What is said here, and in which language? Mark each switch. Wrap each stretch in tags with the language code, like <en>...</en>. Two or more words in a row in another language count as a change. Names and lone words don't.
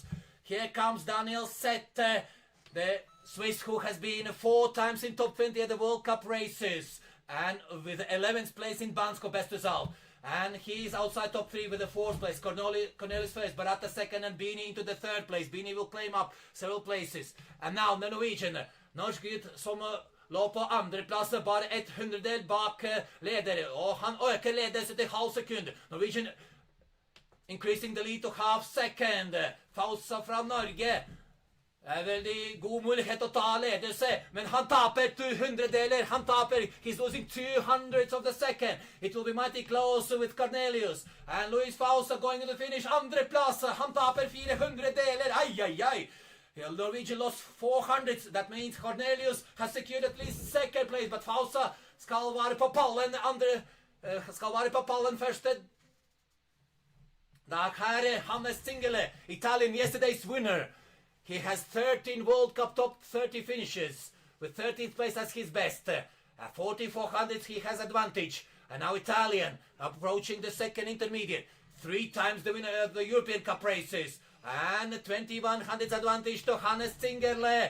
<en>Here comes Daniel Sette, the Swiss who has been 4 times in top 20 at the World Cup races, and with 11th place in Bansko, best result. And he's outside top 3 with the 4th place. Cornelius first, Barata 2nd, and Bini into the 3rd place. Bini will claim up several places. And now the Norwegian,</en> <no>norsk gutt som lå på andreplass, bare 100 bak leder, og han øker ledelse til halv sekund.</no> <en>Norwegian increasing the lead to half second.</en> <no>Fassa fra Norge er veldig god mulighet å ta ledelse, men han taper 200 deler. Han taper.</no> <en>He's losing 200ths of the second. It will be mighty close with Cornelius. And Luis Fausa going to the finish.</en> <no>Andreplass. Han taper 400 deler. Ai.</no> <en>Norwegian lost 400ths. That means Cornelius has secured at least 2nd place, but Fausa</en> <no>skal være på pallen. Skal være på pallen første. Da her Hannes Singele,</no> <en>Italian, yesterday's winner. He has 13 World Cup top 30 finishes, with 13th place as his best. At 4400 he has advantage. And now Italian, approaching the 2nd intermediate. 3 times the winner of the European Cup races. And 2100 advantage to Hannes Zingerle.</en>